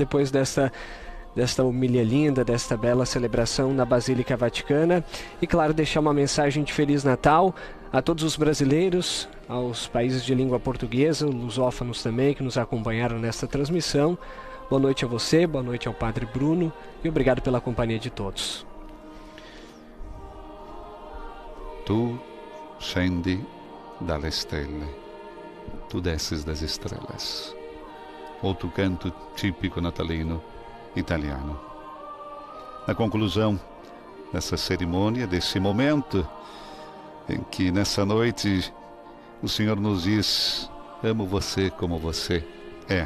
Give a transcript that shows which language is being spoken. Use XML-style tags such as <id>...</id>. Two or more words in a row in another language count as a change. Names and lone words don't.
<pt>Depois desta homilia linda, desta bela celebração na Basílica Vaticana. E claro, deixar uma mensagem de Feliz Natal a todos os brasileiros, aos países de língua portuguesa, lusófonos também, que nos acompanharam nesta transmissão. Boa noite a você, boa noite ao Padre Bruno e obrigado pela companhia de todos. Tu scendi dalle stelle, tu desces das estrelas. Outro canto típico natalino italiano. Na conclusão dessa cerimônia, desse momento em que nessa noite o Senhor nos diz: Amo você como você é.</pt>